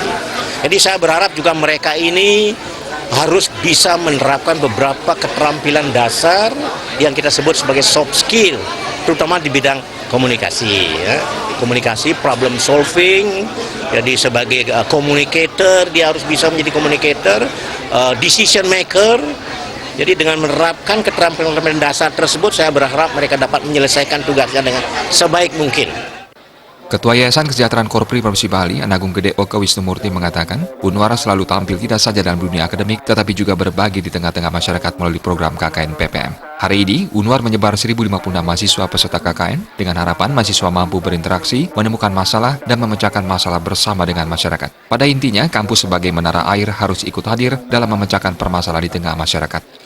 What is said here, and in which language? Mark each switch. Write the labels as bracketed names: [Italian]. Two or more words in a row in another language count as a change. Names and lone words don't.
[Indonesian] Jadi saya berharap juga mereka ini harus bisa menerapkan beberapa keterampilan dasar yang kita sebut sebagai [English] soft skill, [Indonesian] terutama di bidang komunikasi, komunikasi, [English] problem solving. [Indonesian] Jadi sebagai communicator, dia harus bisa menjadi communicator, [English] decision maker. [Indonesian] Jadi dengan menerapkan keterampilan dasar tersebut, saya berharap mereka dapat menyelesaikan tugasnya dengan sebaik mungkin. Ketua Yayasan Kesejahteraan Korpri Provinsi Bali, Anagung Gede Oka Wisnumurti mengatakan, Unwar selalu tampil tidak saja dalam dunia akademik, tetapi juga berbagi di tengah-tengah masyarakat melalui program KKN PPM. Hari ini, Unwar menyebar 1.056 mahasiswa peserta KKN, dengan harapan mahasiswa mampu berinteraksi, menemukan masalah, dan memecahkan masalah bersama dengan masyarakat. Pada intinya, kampus sebagai menara air harus ikut hadir dalam memecahkan permasalahan di tengah masyarakat.